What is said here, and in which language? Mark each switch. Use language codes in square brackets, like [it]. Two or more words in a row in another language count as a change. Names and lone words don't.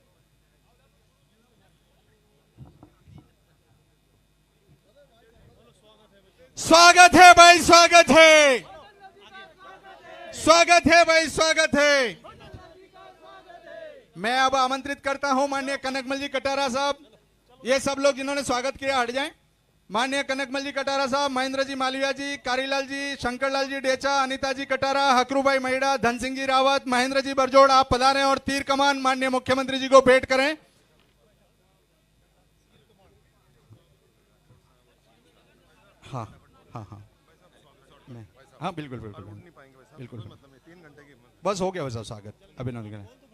[hi] स्वागत है भाई, स्वागत है, स्वागत है भाई, स्वागत है। मैं अब आमंत्रित करता हूं माननीय कनकमल जी कटारा साहब, ये सब लोग जिन्होंने स्वागत किया हट जाएं। माननीय कनकमल जी कटारा साहब, महेंद्र जी मालविया जी, कारीलाल जी, शंकरलाल जी डेचा, अनिता जी कटारा, हकरूभाई महिड़ा, धन सिंह जी रावत, महेंद्र जी बरजोड़, आप पधारें और तीर कमान माननीय मुख्यमंत्री जी को भेंट करें। हाँ हाँ हाँ हाँ बिल्कुल बिल्कुल बिल्कुल, बस हो गया वैसा स्वागत अभिनंदन।